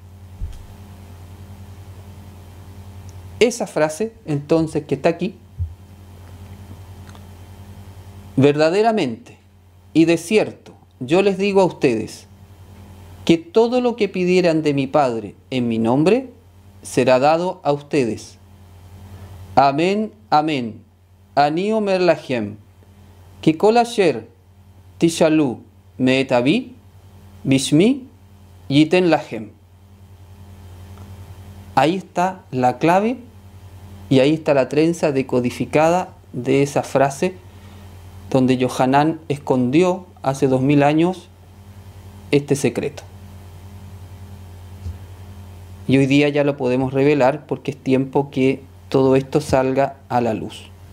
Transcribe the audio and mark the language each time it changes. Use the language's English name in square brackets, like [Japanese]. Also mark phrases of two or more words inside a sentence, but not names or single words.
[Spanish] Esa frase, entonces, que está aquí, verdaderamente y de cierto, yo les digo a ustedes que todo lo que pidieran de mi Padre en mi nombre será dado a ustedes. Amén, amén. [Hebrew] אני אומר לכם כי כל אשר תשאלו מאת אבי בשמי יתן לכם. [Spanish] Ahí está la clave y ahí está la trenza decodificada de esa frase donde Yohanan escondió hace 2000 años este secreto. Y hoy día ya lo podemos revelar porque es tiempo que todo esto salga a la luz.